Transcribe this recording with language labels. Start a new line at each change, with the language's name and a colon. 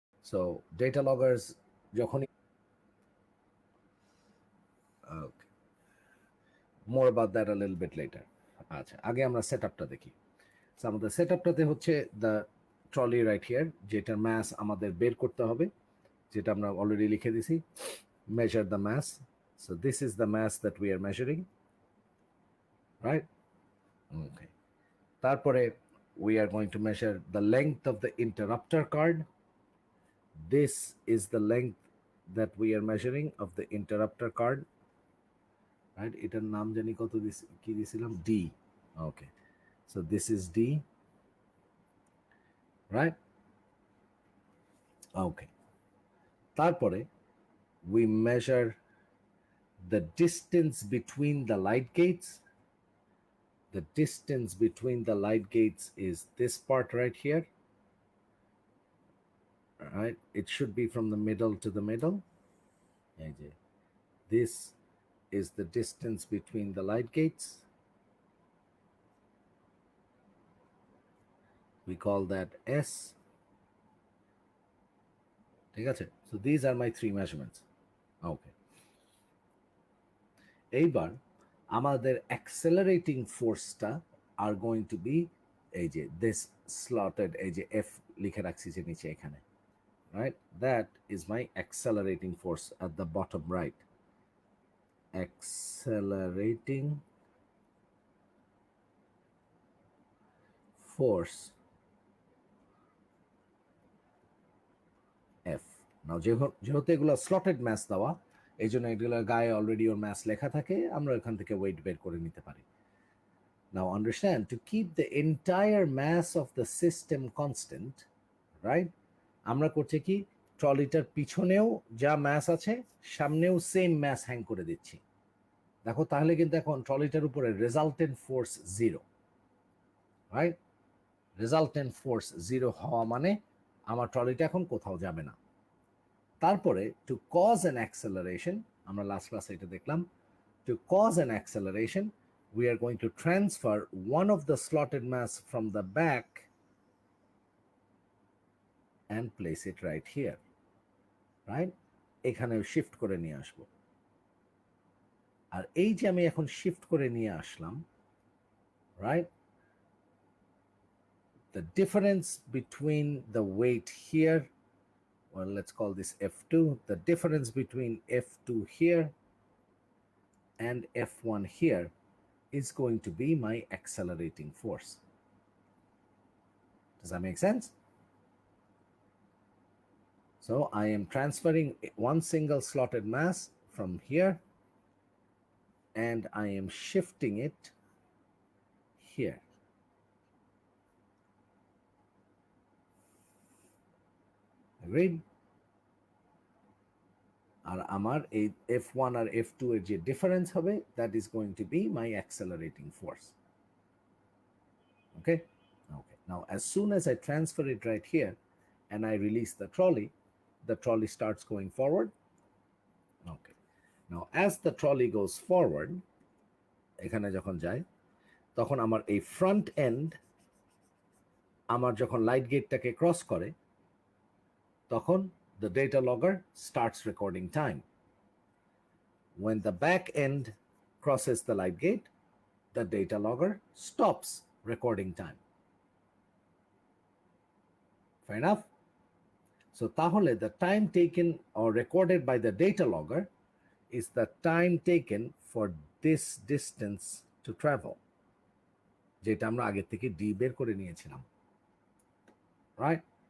English: So data loggers যখনই, okay, more about that a little bit later.
Bangla: আচ্ছা, আগে আমরা সেট আপটা দেখি। সো আমাদের সেট আপটাতে হচ্ছে দ্য ট্রলি রাইট হিয়ার, যেটার ম্যাস আমাদের বের করতে হবে, যেটা আমরা অলরেডি লিখে দিছি,
English: measure the mass. So this is the mass that we are measuring, right? Okay. তারপরে we are going to measure the length of the interrupter card. This is the length that we are measuring of the interrupter card, right?
Bangla: এটার নাম জানি কত কি দিছিলাম,
English: D. Okay, so this is D, right? Okay. তারপরে we measure the distance between the light gates. The distance between the light gates is this part right here, right? It should be from the middle to the middle. This is the distance between the light gates. We call that S.
Bangla: ঠিক আছে,
English: so these are my three measurements.
Bangla: Okay, এইবার আমাদের accelerating ফোর্সটা are going to B এই যে this slotted, এই যে F লিখে রাখছি যে নিচে এখানে, right?
English: That is my accelerating force at the bottom right. Accelerating force F.
Bangla: নাও যেহেতু এগুলো স্লটেড ম্যাস দেওয়া, এই জন্য এগুলোর গায়ে অলরেডি ওর ম্যাস লেখা থাকে, আমরা এখান থেকে ওয়েট বের করে নিতে পারি।
English: Now understand, to keep the entire mass of the system constant, right?
Bangla: আমরা করছি কি, ট্রলিটার পিছনেও যা ম্যাস আছে সামনেও সেম ম্যাস হ্যাং করে দিচ্ছি। দেখো তাহলে কিন্তু এখন ট্রলিটার উপরে resultant force zero, right? Resultant force zero হওয়া মানে আমার ট্রলিটা এখন কোথাও যাবে না।
English: তারপরে to cause an acceleration,
Bangla: আমরা লাস্ট ক্লাসে এটা দেখলাম,
English: To cause an acceleration we are going to transfer one of the slotted mass from the back and place it right here, right?
Bangla: এখানে শিফট করে নিয়ে আসবো। আর এই যে আমি এখন শিফট করে নিয়ে আসলাম, right?
English: The difference between the weight here, well, let's call this F2, the difference between F2 here and F1 here is going to be my accelerating force. Does that make sense? So I am transferring one single slotted mass from here and I am shifting it here. Agreed?
Bangla: আর আমার এই F1 আর F2 এর যে difference হবে,
English: that is going to be my accelerating force. Okay? Okay. Now, as soon as I transfer it right here and I release the trolley starts going forward. Okay. Now, as the trolley goes forward,
Bangla: এখানে যখন যায় তখন আমার এই front end আমার যখন light গেটটাকে cross করে তখন
English: the data logger starts recording time. When the back end crosses the light gate, the data logger stops recording time. Fair enough? So তাহলে the time taken or recorded by the data logger is the time taken for this distance to travel,
Bangla: যেটা আমরা আগে থেকে d বের করে নিয়েছিলাম।
English: right?